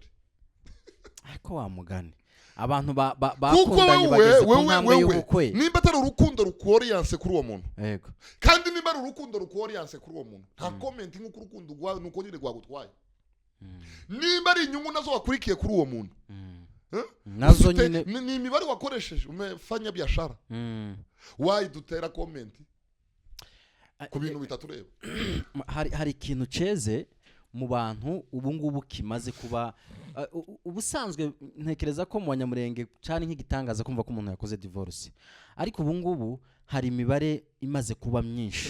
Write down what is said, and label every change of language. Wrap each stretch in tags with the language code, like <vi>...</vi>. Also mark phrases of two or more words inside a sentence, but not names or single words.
<rw>ariko wamugane abantu bakundanye bageze ku ntambwe y'ubukwe nimba atari urukundo rukworiyanse kuri uwo muntu yego kandi nimba ari urukundo rukworiyanse kuri uwo muntu nta comment nk'uko urukundo rwawe nuko nyine rwagutwaye nimba ari inyungu nazo wakurikiye kuri uwo muntu nazo nyine ni imibare wakoresheje</rw> <sw>umefanya biashara</sw> <rw>why dutera comment ku bintu bitatureba hari ikintu ceze mu bantu ubu ngubu kimaze kuba ubusanzwe ntekereza ko mu Banyamurenge cyane nk'igitangaza kumva ko umuntu yakoze divorce ariko ubu ngubu hari imibare imaze kuba myinshi</rw>